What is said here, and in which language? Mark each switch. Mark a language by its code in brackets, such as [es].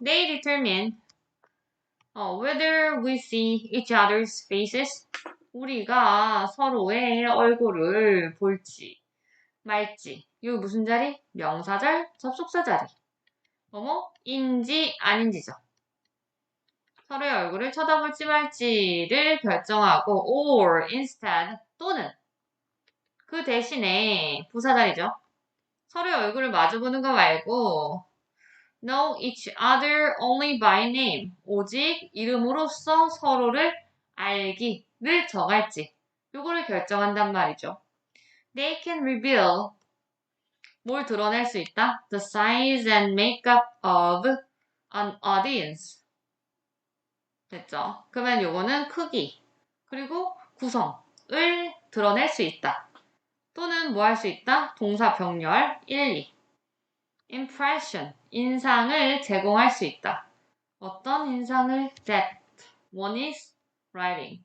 [en] They determine whether we see each other's faces. [ko] 우리가 서로의 얼굴을 볼지 말지. 이거 무슨 자리? 명사절, 접속사 자리. 인지 아닌지죠. 서로의 얼굴을 쳐다볼지 말지를 결정하고 [en] or instead [ko] 또는 그 대신에 부사절이죠. 서로의 얼굴을 마주보는 거 말고 [en] know each other only by name. [ko] 오직 이름으로써 서로를 알기를 정할지. 요거를 결정한단 말이죠. [en] They can reveal. [ko] 뭘 드러낼 수 있다? [en] The size and makeup of an audience. [ko] 됐죠? 그러면 요거는 크기, 그리고 구성을 드러낼 수 있다. 또는 뭐 할 수 있다? 동사 병렬 1, 2. impression, 인상을 제공할 수 있다. 어떤 인상을? [en] that one is writing.